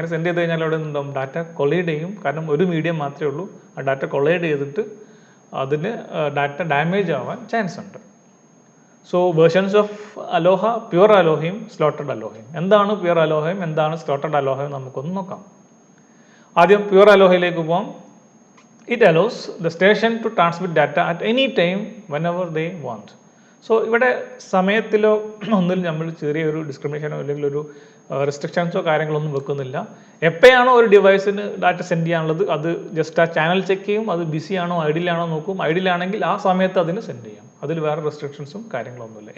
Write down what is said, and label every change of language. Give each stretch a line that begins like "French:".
Malayalam: അങ്ങനെ സെൻഡ് ചെയ്ത് കഴിഞ്ഞാൽ അവിടെ ഉണ്ടാവും ഡാറ്റ കൊളൈഡ് ചെയ്യും, കാരണം ഒരു മീഡിയം മാത്രമേ ഉള്ളൂ. ആ ഡാറ്റ കൊളൈഡ് ചെയ്തിട്ട് അതിന് ഡാറ്റ ഡാമേജ് ആവാൻ ചാൻസ് ഉണ്ട്. So versions of Aloha, pure അലോഹയും slotted അലോഹയും. എന്താണ് പ്യുവർ അലോഹയും, എന്താണ് സ്ലോട്ടഡ് അലോഹയും നമുക്കൊന്ന് നോക്കാം. ആദ്യം പ്യുവർ അലോഹയിലേക്ക് പോകാം.
English: It allows the station to transmit data at any time whenever they want.
Malayalam: So ഇവിടെ സമയത്തിലോ ഒന്നിലും നമ്മൾ ചെറിയൊരു ഡിസ്ക്രിമിനേഷനോ അല്ലെങ്കിൽ ഒരു റെസ്ട്രിക്ഷൻസോ കാര്യങ്ങളൊന്നും വെക്കുന്നില്ല. എപ്പോഴാണോ ഒരു ഡിവൈസിന് ഡാറ്റ സെൻഡ് ചെയ്യാനുള്ളത് അത് ജസ്റ്റ് ആ ചാനൽ ചെക്ക് ചെയ്യും, അത് ബിസി ആണോ ഐഡിലാണോ നോക്കും. ഐഡിലാണെങ്കിൽ ആ സമയത്ത് അതിന് സെൻഡ് ചെയ്യാം. അതിൽ വേറെ റെസ്ട്രിക്ഷൻസും കാര്യങ്ങളൊന്നുമില്ല.